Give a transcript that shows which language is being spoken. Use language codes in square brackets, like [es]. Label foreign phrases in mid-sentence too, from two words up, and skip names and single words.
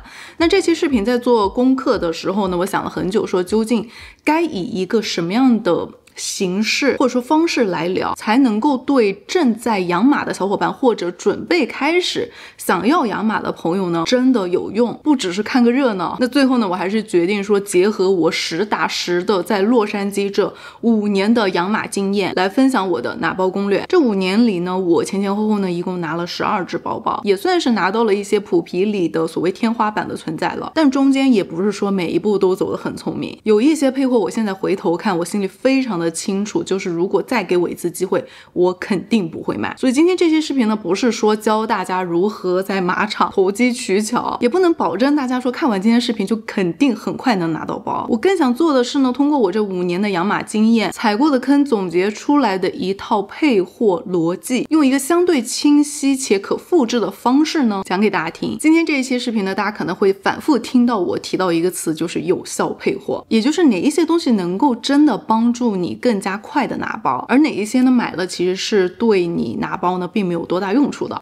[zh] 那這期視頻在做功課的時候呢，我想了很久，說究竟該以一個什麼樣的形式或者說方式來聊，才能夠對正在養馬的小夥伴或者準備開始想要養馬的朋友呢真的有用，不只是看個熱鬧。那最後呢，我還是決定說結合我實打實的在洛杉磯這5年的養馬經驗來分享我的拿包攻略。這5年裡呢，我前前後後呢一共拿了12只包包，也算是拿到了一些普皮裡的所謂天花板的存在了。但中間也不是說每一步都走得很聰明，有一些配貨我現在回頭看，我心裡非常的清楚，就是如果再給我一次机会，我肯定不会买。所以今天这期视頻呢，不是說教大家如何在馬場投機取巧，也不能保證大家說看完今天視頻就肯定很快能拿到包。我更想做的是呢，通过我這5年的養馬經驗，踩過的坑總結出來的一套配貨邏輯，用一個相對清晰且可複製的方式呢，講給大家聽。今天這一期視頻呢，大家可能會反覆聽到我提到一個詞，就是有效配貨，也就是哪一些東西能夠真的幫助你更加快的拿包，而哪一些呢買了其實是對你拿包呢並沒有多大用處的。